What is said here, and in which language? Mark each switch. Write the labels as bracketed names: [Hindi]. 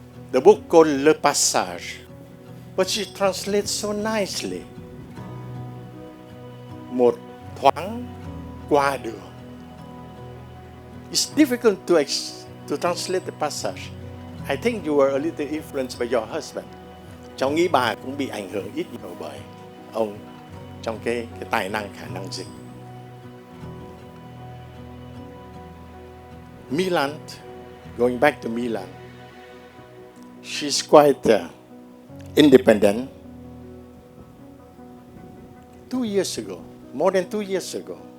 [English] The book called Le Passage, but she translates so nicely. [Vietnamese] Một thoáng qua đường. [English] It's difficult to translate the passage. I think you were a little influenced by your husband. [Vietnamese] Cháu nghĩ bà cũng bị ảnh hưởng ít nhiều bởi ông trong cái tài năng, khả năng dịch. [English] MyLan, going back to MyLan, she's quite independent. 2 years ago, more than 2 years ago,